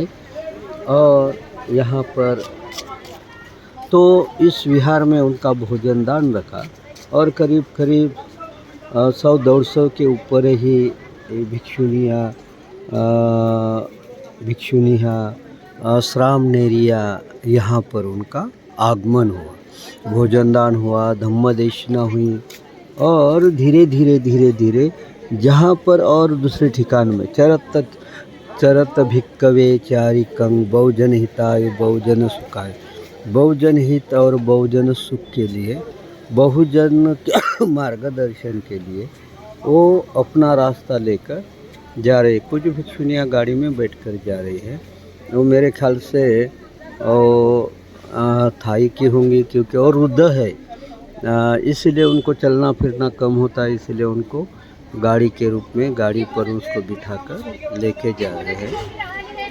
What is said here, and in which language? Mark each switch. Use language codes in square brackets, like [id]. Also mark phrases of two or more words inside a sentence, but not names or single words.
[hi] और यहाँ पर तो इस विहार में उनका भोजन दान रखा, और करीब 100-150 के ऊपर ही भिक्षुनियाँ श्रामनेरिया यहाँ पर उनका आगमन हुआ, भोजन दान हुआ, धम्मदेशना हुई। और धीरे धीरे जहाँ पर और दूसरे ठिकान में [pi] चरत भिक्कवे चारिकं बहुजन हिताय बहुजन सुखाय, [hi] बहुजन हित और बहुजन सुख के लिए, बहुजन के मार्गदर्शन के लिए वो अपना रास्ता लेकर जा रहे। कुछ भिक्षुनियाँ गाड़ी में बैठकर जा रही है। वो मेरे ख्याल से थाई की होंगी, क्योंकि और वृद्ध है, इसलिए उनको चलना फिरना कम होता है, इसलिए उनको गाड़ी के रूप में गाड़ी पर उसको बिठाकर लेके जा रहे हैं।